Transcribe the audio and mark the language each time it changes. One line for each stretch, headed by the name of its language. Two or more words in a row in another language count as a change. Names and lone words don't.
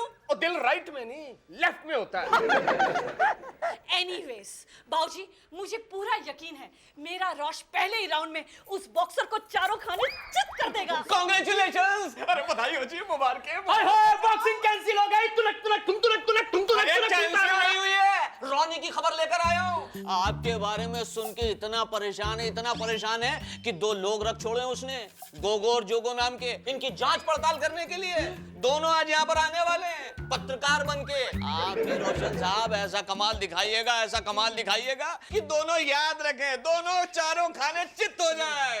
Hindi: वो दिल राइट में नहीं लेफ्ट में होता है। एनीवेज बाबूजी मुझे पूरा यकीन है मेरा रोश पहले ही राउंड में उस बॉक्सर को चारों खाने चित कर देगा। कांग्रेचुलेशंस। अरे बधाई हो जी, मुबारक है। बॉक्सिंग कैंसिल हो गई। तुलक तुलक तुम तुलक तुलक तुम तुलक अरे तुलक कैंसिल नहीं हुई है, रॉनी की खबर लेकर आया हूँ। आपके बारे में सुन के इतना परेशान है कि 2 लोग रख छोड़े उसने, गोगो और जोगो नाम के। इनकी जांच पड़ताल करने के लिए दोनों आज यहाँ पर आने वाले हैं पत्रकार बनके। आप भी रोशन साहब ऐसा कमाल दिखाइएगा कि दोनों याद रखें, दोनों चारों खाने चित्त हो जाए।